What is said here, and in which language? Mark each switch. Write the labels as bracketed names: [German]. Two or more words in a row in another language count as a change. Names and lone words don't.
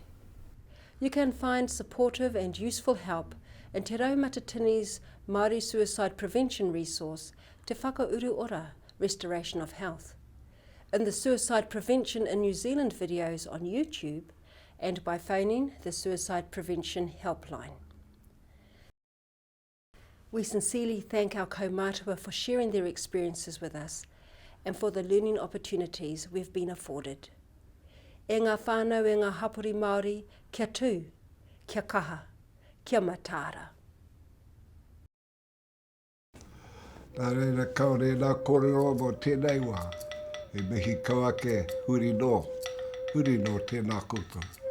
[English] You can find supportive and useful help in Te Raumatatini's Māori Suicide Prevention resource, Te Whakauru Ora, Restoration of Health, in the Suicide Prevention in New Zealand videos on YouTube, and by phoning the Suicide Prevention Helpline. We sincerely thank our kaumātua for sharing their experiences with us and for the learning opportunities we've been afforded. [Māori] E ngā whānau e ngā hapori Māori, kia tū, kia kaha, kia matara. Tā reira kaore nā kōrero mō tēnei wā, e mihi kauake huri no tēnā koutou.